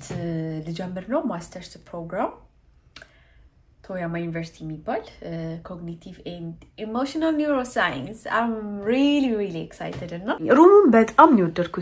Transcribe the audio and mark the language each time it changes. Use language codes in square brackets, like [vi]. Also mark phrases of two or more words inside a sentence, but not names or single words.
[am] ልጀምር ነው [en] master's program [am] ቶያማ ዩኒቨርሲቲ የሚባል [en] cognitive and emotional neuroscience. I'm really excited [am] እና ሩሙን በጣም ነው ወደድኩት